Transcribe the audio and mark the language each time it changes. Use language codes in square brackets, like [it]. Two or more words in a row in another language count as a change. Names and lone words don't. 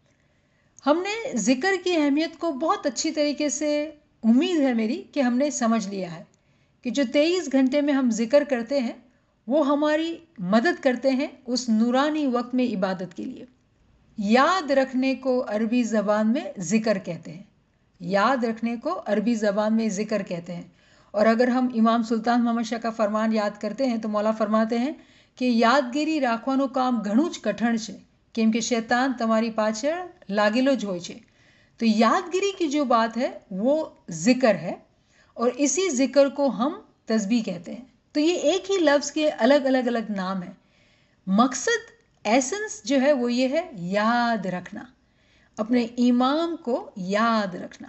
[ur] ہم نے ذکر کی اہمیت کو بہت اچھی طریقے سے, امید ہے میری کہ ہم نے سمجھ لیا ہے کہ جو 23 گھنٹے میں ہم ذکر کرتے ہیں وہ ہماری مدد کرتے ہیں اس نورانی وقت میں عبادت کے لیے. یاد رکھنے کو عربی زبان میں ذکر کہتے ہیں. یاد رکھنے کو عربی زبان میں ذکر کہتے ہیں. اور اگر ہم امام سلطان محمد شاہ کا فرمان یاد کرتے ہیں تو مولا فرماتے ہیں کہ [gu] યાદગીરી રાખવાનો કામ ઘણું જ કઠણ છે કેમ કે શૈતાન તમારી પાછળ લાગેલો જ હોય છે. [ur] تو یادگیری کی جو بات ہے وہ ذکر ہے اور اسی ذکر کو ہم تسبیح کہتے ہیں. تو یہ ایک ہی لفظ کے الگ الگ نام ہیں. مقصد, ایسنس جو ہے وہ یہ ہے یاد رکھنا, اپنے امام کو یاد رکھنا.